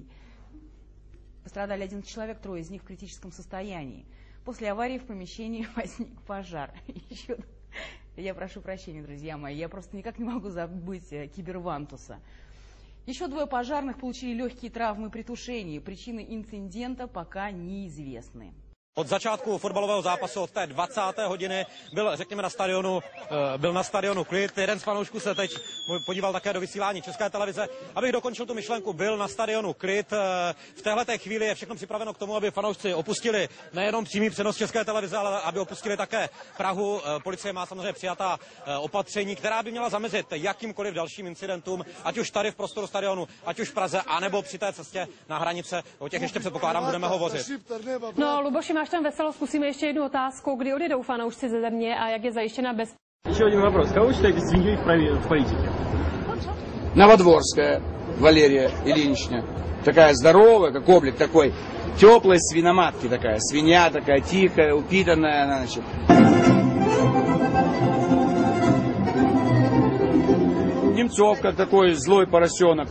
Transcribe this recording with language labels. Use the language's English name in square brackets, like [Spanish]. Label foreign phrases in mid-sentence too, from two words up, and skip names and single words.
[Russian] Пострадали 11 человек, 3 из них в критическом состоянии. После аварии в помещении возник пожар. Я прошу прощения, друзья мои, я просто никак не могу забыть кибервантуса. Еще 2 пожарных получили легкие травмы при тушении. Причины инцидента пока неизвестны. [Czech] Od začátku fotbalového zápasu, od té 20. hodiny, byl, řekněme, na stadionu klid. Jeden z fanoušků se teď podíval také do vysílání České televize. Abych dokončil tu myšlenku, byl na stadionu klid. V téhleté chvíli je všechno připraveno k tomu, aby fanoušci opustili nejenom přímý přenos České televize, ale aby opustili také Prahu. Policie má samozřejmě přijatá opatření, která by měla zamezit jakýmkoliv dalším incidentům, ať už tady v prostoru stadionu, ať už v Praze, anebo při té cestě na hranice. O těch ještě předpokládám budeme hovořit. No, Luboši, máš tam veselo, zkusíme ještě jednu otázku. Kdy odjedou fanoušci ze země a jak je zajištěna bezpečnost? [Russian] Еще один вопрос. Кого считаете свиньей в политике? Новодворская Валерия Ильинична. Такая здоровая, как облик такой. Теплой свиноматки такая. Свинья такая тихая, упитанная. Она, значит. Немцов, как такой злой поросенок.